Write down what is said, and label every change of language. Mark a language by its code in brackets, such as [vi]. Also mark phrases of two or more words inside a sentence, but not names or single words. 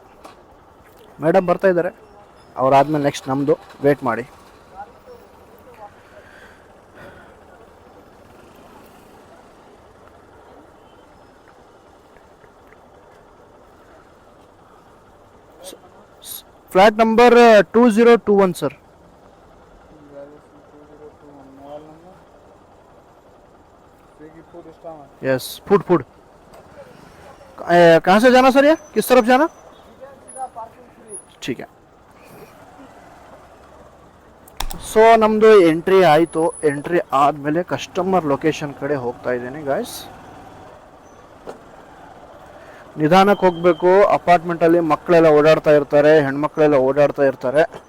[kn] ಮೇಡಮ್ ಬರ್ತಾ ಇದ್ದಾರೆ, ಅವರಾದ್ಮೇಲೆ ನೆಕ್ಸ್ಟ್ ನಮ್ಮದು. ವೇಟ್ ಮಾಡಿ. [en] flat number [kn] 2021 सर. [en] yes, food. [hi] कहाँ से जाना सर? ये किस तरफ जाना? ठीक है. [kn] ಸೊ ನಮ್ಮದು ಎಂಟ್ರಿ ಆಯಿತು. ಎಂಟ್ರಿ ಆದಮೇಲೆ [en] customer location [kn] ಕಡೆ ಹೋಗ್ತಾ ಇದ್ದೀನಿ ಗಾಯ್ಸ್. ನಿಧಾನಕ್ಕೆ ಹೋಗಬೇಕು. ಅಪಾರ್ಟ್ಮೆಂಟಲ್ಲಿ ಮಕ್ಕಳೆಲ್ಲ ಓಡಾಡ್ತಾ ಇರ್ತಾರೆ, ಹೆಣ್ಮಕ್ಳೆಲ್ಲ ಓಡಾಡ್ತಾ ಇರ್ತಾರೆ.